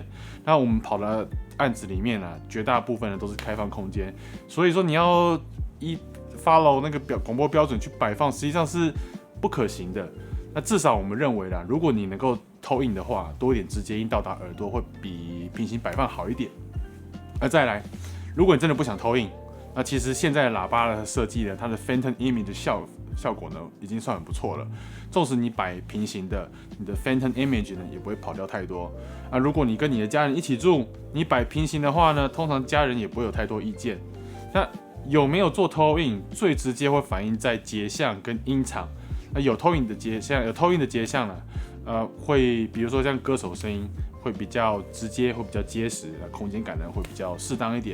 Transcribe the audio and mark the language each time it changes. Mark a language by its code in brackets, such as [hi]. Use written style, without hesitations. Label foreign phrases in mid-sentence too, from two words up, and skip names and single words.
[zh] 那我們跑的案子裡面呢，絕大部分呢都是開放空間，所以說你要follow 那個廣播標準去擺放，實際上是不可行的。那至少我們認為啦，如果你能夠投影的話，多一點直接音到達耳朵會比平行擺放好一點。再來，如果你真的不想投影，那其實現在的喇叭的設計呢，它的 [en] Phantom Image [zh] 的效果呢，已經算很不錯了。縱使你擺平行的，你的 [en] Phantom Image [zh] 呢也不會跑掉太多。如果你跟你的家人一起住，你擺平行的話呢，通常家人也不會有太多意見。那有沒有做投影，最直接會反映在節相跟音場。有投影的節相呢，會比如說像歌手聲音會比較直接，會比較結實，空間感呢會比較適當一點。